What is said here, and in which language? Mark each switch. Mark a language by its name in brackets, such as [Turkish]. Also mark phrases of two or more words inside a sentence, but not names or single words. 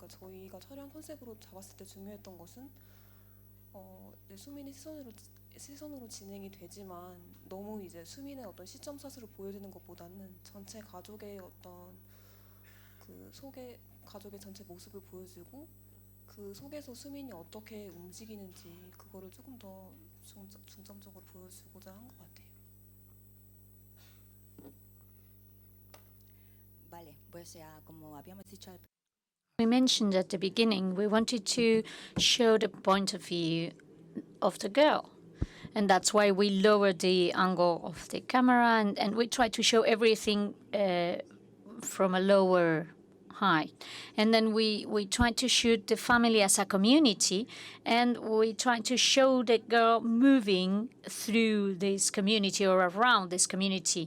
[Korean] 그러니까 저희가 촬영 컨셉으로 잡았을 때 중요했던 것은 이제 수민의 시선으로 진행이 되지만 너무 이제 수민의 어떤 시점샷으로 보여지는 것보다는 전체 가족의 어떤 가족의 전체 모습을 보여주고 그 속에서 수민이 어떻게 움직이는지 그거를 조금 더 중점적으로 보여주고자 한 것 같아요. [Spanish] Vale, pues como habíamos dicho al [English] We mentioned at the beginning we wanted to show the point of view of the girl. And that's why we lowered the angle of the camera and we tried to show everything from a lower height. And then we tried to shoot the family as a community, and we tried to show the girl moving through this community or around this community.